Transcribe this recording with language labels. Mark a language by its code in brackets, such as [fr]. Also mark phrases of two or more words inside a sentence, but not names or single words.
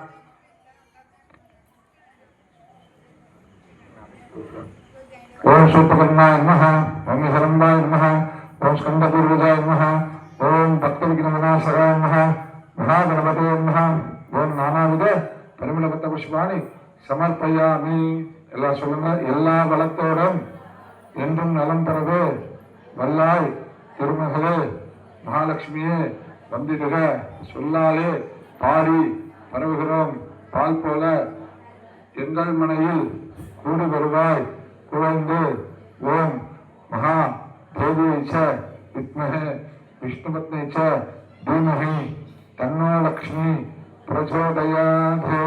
[sa] ॐ सूत्रकर्णाय नमः ॐ हिरण्डाय नमः ॐ स्कन्दपूर्वजाय नमः ॐ भक्तविघ्नविनाशकाय नमः महागणपते नमः ॐ नानाविध परिमलपत्र पुष्पाणि समर्पयामि [ta] எல்லாம் சொல்லுங்க. எல்லா வளத்தோடும் என்றும் நலம் பெறவே வல்லாய் திருமகளே மகாலட்சுமியே வந்திடுக சொல்லாலே பாடி பரவுகிறோம் பால் போல எங்கள் மனையில் கூடி வருவாய் குழந்து [sa] ओम् महा देव्यै च विद्महे विष्णुपत्न्यै च धीमहि तन्नो लक्ष्मी प्रचोदयात्.